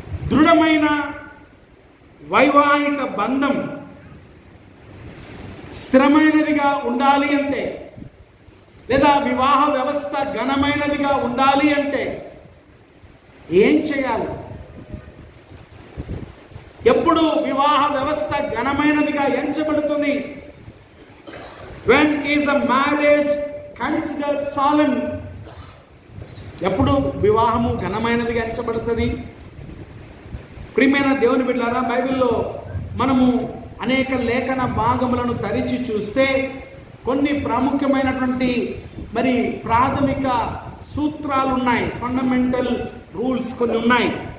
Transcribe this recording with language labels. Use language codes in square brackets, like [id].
[te] దృఢమైన వైవాహిక బంధం స్థిరమైనదిగా ఉండాలి అంటే, లేదా వివాహ వ్యవస్థ ఘనమైనదిగా ఉండాలి అంటే ఏం చేయాలి? ఎప్పుడు వివాహ వ్యవస్థ ఘనమైనదిగా ఎంచబడుతుంది? [en] when is a marriage considered solemn? [te] ఎప్పుడు వివాహము ఘనమైనదిగా ఎంచబడుతుంది? ప్రియమైన దేవుని బిడ్డలారా, బైబిల్లో మనము అనేక లేఖన భాగములను తరిచి చూస్తే కొన్ని ప్రాముఖ్యమైనటువంటి ప్రాథమిక సూత్రాలు ఉన్నాయి, [en] fundamental rules [te] కొన్ని ఉన్నాయి.